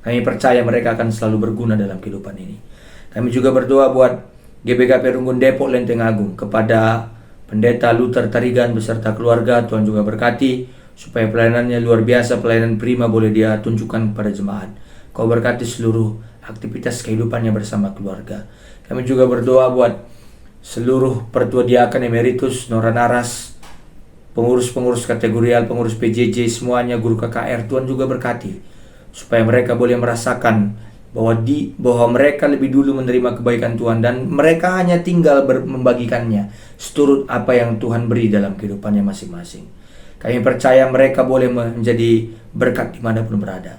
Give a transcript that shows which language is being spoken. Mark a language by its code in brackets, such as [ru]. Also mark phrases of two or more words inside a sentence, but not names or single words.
[id] Kami percaya mereka akan selalu berguna dalam kehidupan ini. Kami juga berdoa buat GPKP Runggun Depok Lenteng Agung, kepada Pendeta Luther Tarigan beserta keluarga. Tuhan juga berkati supaya pelayanannya luar biasa, pelayanan prima boleh dia tunjukkan kepada jemaat. Kau berkati seluruh aktivitas kehidupannya bersama keluarga. Kami juga berdoa buat seluruh pertua diakan emeritus, Nora Naras, pengurus-pengurus kategorial, pengurus PJJ, semuanya, guru KKR. Tuhan juga berkati supaya mereka boleh merasakan bahwa mereka lebih dulu menerima kebaikan Tuhan dan mereka hanya tinggal membagikannya seturut apa yang Tuhan beri dalam kehidupannya masing-masing. Kami percaya mereka boleh menjadi berkat dimanapun berada.